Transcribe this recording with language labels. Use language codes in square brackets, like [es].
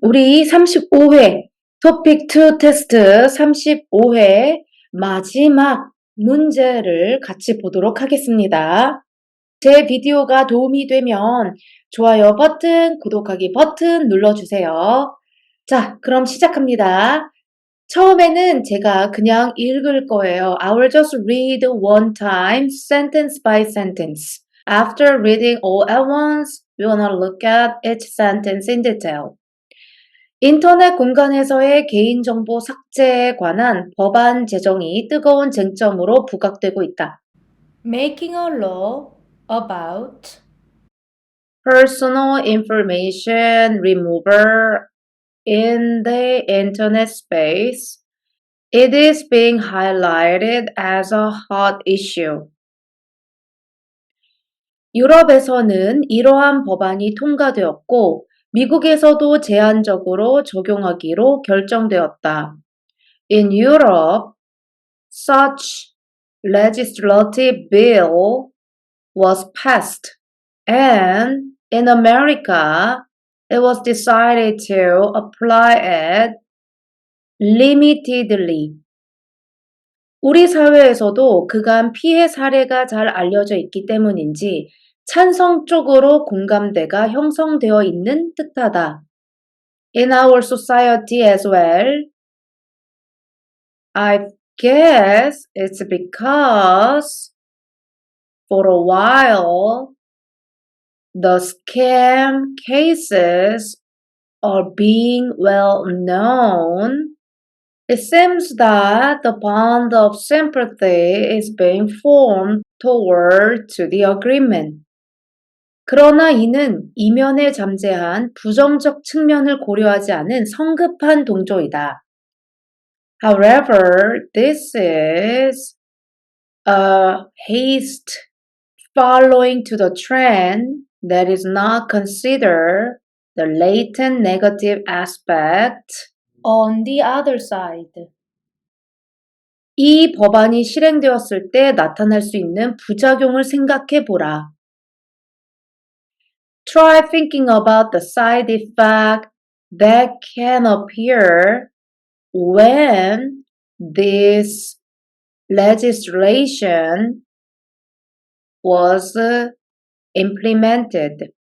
[ko] 우리 35회 토픽 2 테스트 35회 마지막 문제를 같이 보도록 하겠습니다. 제 비디오가 도움이 되면 좋아요 버튼, 구독하기 버튼 눌러주세요. 자, 그럼 시작합니다. 처음에는 제가 그냥 읽을 거예요. [en] I will just read one time, sentence by sentence. After reading all at once, we wanna look at each sentence in detail. [ko] 인터넷 공간에서의 개인정보 삭제에 관한 법안 제정이 뜨거운 쟁점으로 부각되고 있다. [en] Making a law about personal information removal in the internet space. It is being highlighted as a hot issue. [ko] 유럽에서는 이러한 법안이 통과되었고 미국에서도 제한적으로 적용하기로 결정되었다. [en] In Europe, such legislative bill was passed, and in America, it was decided to apply it limitedly. [ko] 우리 사회에서도 그간 피해 사례가 잘 알려져 있기 때문인지 찬성 쪽으로 공감대가 형성되어 있는 듯하다. [en] In our society as well, I guess it's because for a while the scam cases are being well known. It seems that the bond of sympathy is being formed toward the agreement. [ko] 그러나 이는 이면에 잠재한 부정적 측면을 고려하지 않은 성급한 동조이다. [en] However, this is a haste following to the trend that is not considered the latent negative aspect on the other side. [ko] 이 법안이 실행되었을 때 나타날 수 있는 부작용을 생각해 보라. [en] Try thinking about the side effect that can appear when this legislation was implemented.